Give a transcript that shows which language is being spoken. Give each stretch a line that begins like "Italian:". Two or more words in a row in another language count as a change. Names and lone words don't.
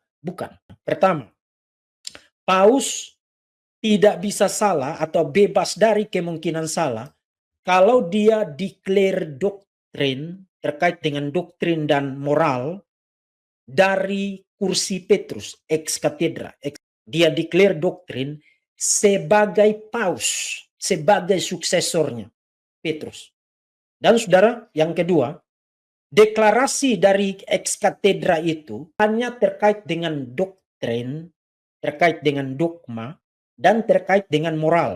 Indonesian: Bukan. Pertama, Paus tidak bisa salah atau bebas dari kemungkinan salah kalau dia declare doktrin terkait dengan doktrin dan moral dari kursi Petrus,
Latin: ex cathedra.
Indonesian: Dia declare doktrin sebagai Paus, sebagai suksesornya Petrus. Dan saudara, yang kedua, deklarasi dari
Latin: ex cathedra
Indonesian: itu hanya terkait dengan doktrin, terkait dengan dogma, dan terkait dengan moral.